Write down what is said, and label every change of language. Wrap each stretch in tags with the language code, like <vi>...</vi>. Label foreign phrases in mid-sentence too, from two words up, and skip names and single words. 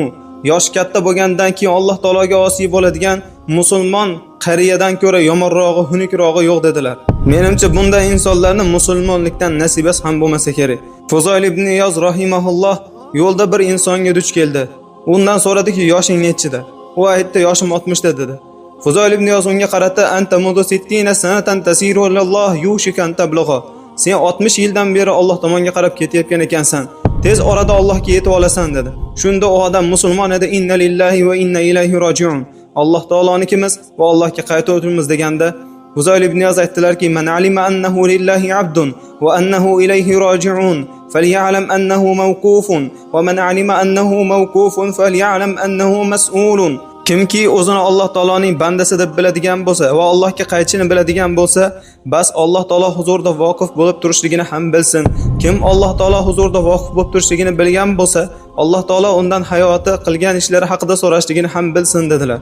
<uz>Yosh katta bo'lgandan keyin Alloh taologa osiy bo'ladigan musulmon qariyadan ko'ra yomonrog'i, xunukrog'i yo'q dedilar. Menimcha bunday insonlarni musulmonlikdan nasibasi ham bo'lmasa kerak. Fuzoil ibn Iyoz rahimahulloh yo'lda bir insonga duch keldi. Undan so'radiki, "Yoshing nechida?" U aytdi, "Yoshim 60 da" dedi. Fuzoil ibn Iyoz unga qarata,</uz> <ar>"أنت منذ 60 سنة تسير إلى الله يوشك أن تبلغ."</ar> <uz>Sen 60 yildan beri Alloh tomonga qarab ketayotgan ekansan. Tez orada Allohga yetib olasan dedi. Shunda u odam musulmon edi.</uz> <ar>"إنا لله وإنا إليه راجعون."</ar> <uz>Alloh taolonikimiz va Allohga qaytuvimiz deganda Fuzoil ibn Iyoz aytdilarki:</uz> <ar>"من علم أنه لله عبد وأنه إليه راجع فليعلم أنه موقوف ومن علم أنه موقوف فليعلم أنه مسؤول."</ar> <uz>Kimki o'zini Alloh taoloning bandasi deb biladigan bo'lsa va Allohga qaytishini biladigan bo'lsa, bas Alloh taolo huzurida voqif bo'lib turishligini ham bilsin. Kim Alloh taolo huzurida voqif bo'lib turishligini bilgan bo'lsa, Alloh taolo undan hayoti qilgan ishlari haqida so'rashligini ham bilsin dedilar.</uz>